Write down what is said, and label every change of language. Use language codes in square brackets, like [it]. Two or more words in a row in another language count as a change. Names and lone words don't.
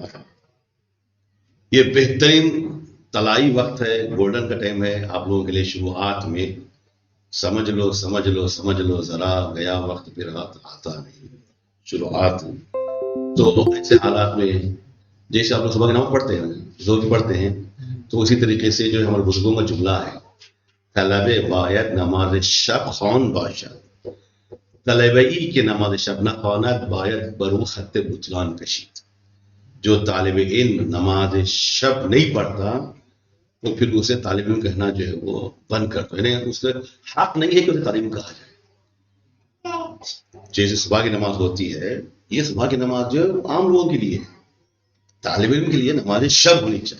[ur] یہ بہترین طلائی وقت ہے، گولڈن کا ٹائم ہے آپ لوگوں کے لیے شروعات میں۔ سمجھ لو سمجھ لو سمجھ لو ذرا، گیا وقت پھر ہاتھ آتا نہیں، شروعات۔ تو ایسے حالات میں جیسے آپ لوگ صبح کی نماز پڑھتے ہیں، زور پڑھتے ہیں، تو اسی طریقے سے جو ہمارے بزرگوں کا جملہ ہے، [fa] طلب باید نماز شب خوان باشد، طلبئی کے نماز شب نہ خواند باید برو خط بطلان کشید۔ [ur] جو طالب علم نماز شب نہیں پڑھتا تو پھر اسے طالب علم کہنا جو ہے وہ بند کرتا ہے، یعنی اس کا حق نہیں ہے کہ اسے طالب علم کہا جائے۔ جیسے صبح کی نماز ہوتی ہے، یہ صبح کی نماز جو ہے عام لوگوں کے لیے، طالب علم کے لیے نماز شب ہونی چاہیے۔